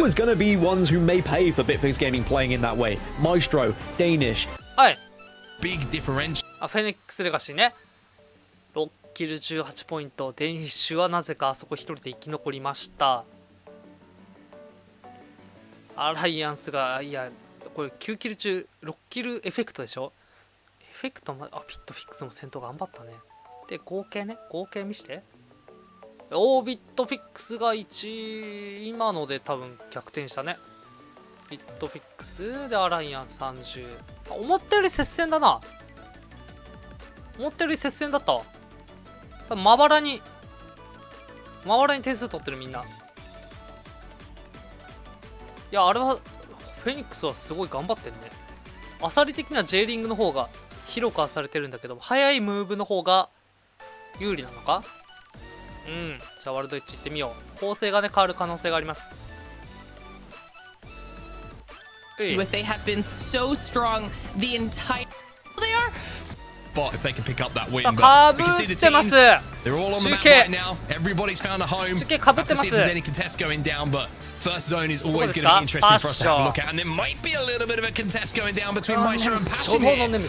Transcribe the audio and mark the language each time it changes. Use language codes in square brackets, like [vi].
[en] Who was going to be ones who may pay for Bitfix Gaming playing in that way? Maestro, Danish. [ja] はい。 [en] Big differential. [ja] フェニックスレガシーね。6キル18ポイント。デニッシュはなぜかあそこ一人で生き残りました。アライアンスがいやこれ9キル中6キルエフェクトでしょ。エフェクトまでピットフィックスも戦闘頑張ったね。で合計見してビットフィックスが1今ので多分逆転したね。ビットフィックスでアライアンス30。思ったより接戦だな。思ったより接戦だったわ。まばらに点数取ってるみんな。いやあれはフェニックスはすごい頑張ってんね。アサリ的には J リングの方が広くはされてるんだけど速いムーブの方が有利なのか。じゃあワールドエッジ行ってみよう。構成がね変わる可能性があります。 [en] They have been so strong the entire they are if they can pick up that win, but we can see the teams, they're all on the map right now. Everybody's found a home. Have to see if there's any contest going down, but first zone is always going to be interesting for us to have a look at. And there might be a little bit of a contest going down between Maestro and Passion here.